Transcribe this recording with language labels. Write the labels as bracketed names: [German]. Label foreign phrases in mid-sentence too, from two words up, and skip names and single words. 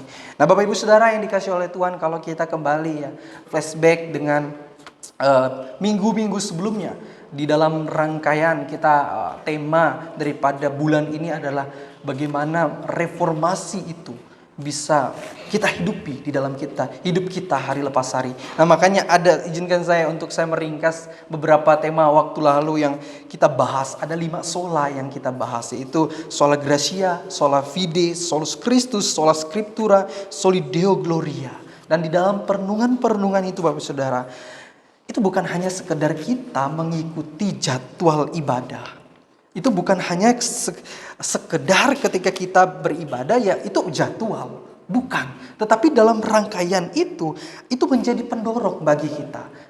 [Indonesian] Nah, Bapak Ibu Saudara yang dikasih oleh Tuhan, kalau kita kembali ya flashback dengan minggu-minggu sebelumnya, di dalam rangkaian kita tema daripada bulan ini adalah bagaimana reformasi itu bisa kita hidupi di dalam hidup kita hari lepas hari. Nah, makanya izinkan saya untuk saya meringkas beberapa tema waktu lalu yang kita bahas. Ada 5 sola yang kita bahas, yaitu [Latin] sola gratia, sola fide, solus Christus, sola scriptura, soli Deo gloria. [Indonesian] Dan di dalam perenungan itu Bapak Saudara, itu bukan hanya sekedar kita mengikuti jadwal ibadah. Itu bukan hanya sekedar ketika kita beribadah ya itu jadwal. Bukan. Tetapi dalam rangkaian itu menjadi pendorong bagi kita.